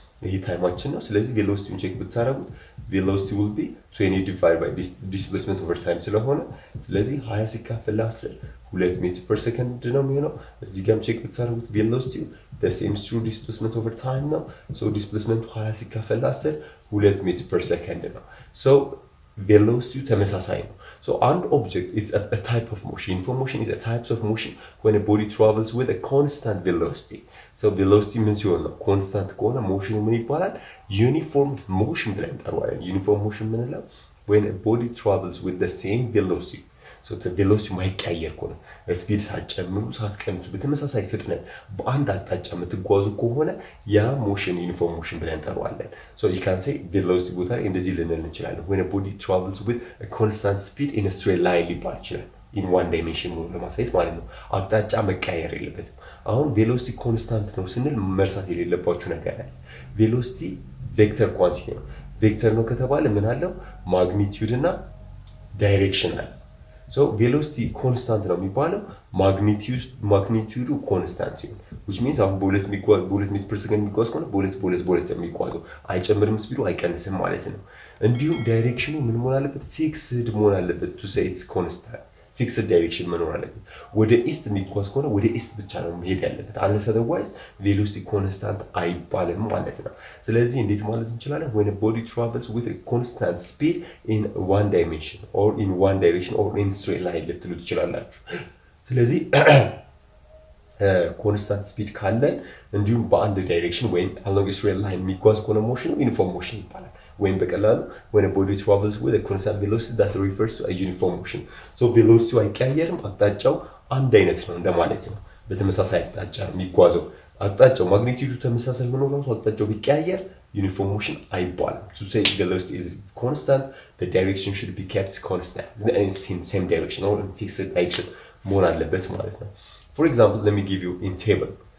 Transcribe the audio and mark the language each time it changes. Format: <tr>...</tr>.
<am>ይሄ ታይማችን ነው። ስለዚህ ቬሎሲቲውን ቼክ ብታረጉት ቬሎሲቲ will be 20 divided by displacement over time ስለሆነ ስለዚህ 20 ሲካፈል ለ10 2 ሜትር ፐር ሰከንድ ነው የሚሆነው። እዚህ ጋርም ቼክ ብታረጉት ቬሎሲቲው the same true displacement over time ነው። ሶ ዲስፕሌስመንቱ 20 ሲካፈል ለ10 2 ሜትር ፐር ሰከንድ ነው። ሶ ቬሎሲቲው ተመሳሳይ ነው።</am> <en>So an object is a type of motion. Uniform motion is a type of motion when a body travels with a constant velocity. So velocity means constant ከሆነ motion</en> <am>ምን ይባላል?</am> <en>Uniform motion</en> <am>ብለን እንጠራዋለን።</am> <en>Uniform motion ምንለው when a body travels with the same velocity.</en> <am>So the velocity ማይቀያየር ከሆነ ስፒድ ሳትጨምሩ ሳትቀንሱ በተመሳሳይ ፍጥነት በአንድ አቅጣጫ የምትጓዙ ከሆነ ያ ሞሽን ዩኒፎርም ሞሽን ብለን እንጠራዋለን። So you can say velocity ቦታ ላይ እንደዚህ ልንል እንችላለን።</am> <en>when a body travels with a constant speed in a straight line</en> <am>ሊባል ይችላል። in one dimension ነው ለማሳየት ማለት ነው። አቅጣጫ መቀያየር የለበትም። አሁን ቬሎሲቲ ኮንስታንት ነው ስንል መርሳት የሌለባችሁ ነገር አለ። ቬሎሲቲ ቬክተር ኳንቲቲ ነው። ቬክተር ነው ከተባለ ምን አለው? ማግኒቲዩድ እና ዳይሬክሽን አለ። So velocity constant ነው የሚባለው ማግኒቲዩዱ ኮንስታንት ሲሆን which means አሁን በሁለት ሜትር ፐር ሰከንድ የሚጓዝ ከሆነ በሁለት የሚጓዘው አይጨምርም፣ ስፒዱ አይቀንስም ማለት ነው። እንዲሁም ዳይሬክሽኑ ምን መሆን አለበት? ፊክስድ መሆን አለበት to say it's constant ፊክስድ ዳይሬክሽን መኖር አለበት። ወደ ኢስት የሚጓዝ ከሆነ ወደ ኢስት ብቻ ነው መሄድ ያለበት unless otherwise velocity constant አይባልም ማለት ነው። ስለዚህ እንዴት ማለት እንችላለን?</am> <en>when a body travels with a constant speed in one dimension or in one direction or in straight line ልትሉ ትችላላችሁ።</en> <am>ስለዚህ ኮንስታንት ስፒድ ካለን እንዲሁም በአንድ ዳይሬክሽን ወይም</am> <en>along a straight line</en> <am>የሚጓዝ ከሆነ ሞሽኑ ዩኒፎርም ሞሽን ይባላል።</am> <en>ወይም በቀላሉ when a body travels with a constant velocity that refers to a uniform motion.</en> <am>So velocity አይቀያየርም፣ አቅጣጫው አንድ አይነት ነው እንደማለት ነው። በተመሳሳይ አቅጣጫ የሚጓዘው አቅጣጫው ማግኒቲዩዱ ተመሳሳይ ሆኖ ነው አቅጣጫው ቢቀያየር uniform motion አይባልም።</am> <en>To say velocity is constant, the direction should be kept constant in same direction or in fixed direction</en> <am>መሆን አለበት ማለት ነው።</am> <en>For example, let me give you in table</en>